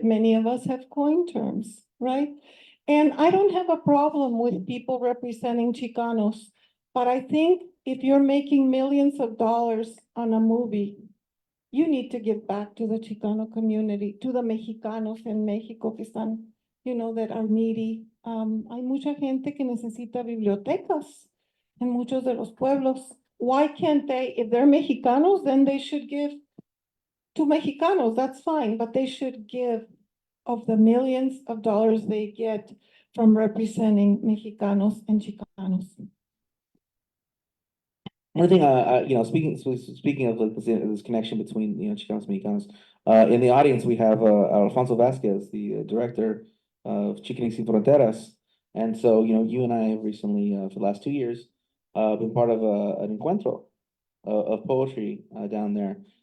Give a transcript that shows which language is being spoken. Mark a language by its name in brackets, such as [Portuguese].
[English] Many of us have coined terms, right? And I don't have a problem with people representing Chicanos, but I think if you're making millions of dollars on a movie, you need to give back to the Chicano community, to the Mexicanos [Spanish] en México que están, [English] that are needy. [Spanish] Hay mucha gente que necesita bibliotecas en muchos de los pueblos. [English] Why can't they, if they're Mexicanos, then they should give to Mexicanos, that's fine, but they should give of the millions of dollars they get from representing Mexicanos and Chicanos. One thing, speaking of like this connection between Chicanos and Mexicanos, in the audience we have Alfonso Vasquez, the director of Chicanix Sin Fronteras, and so you and I have recently for the last 2 years been part of an encuentro of poetry down there.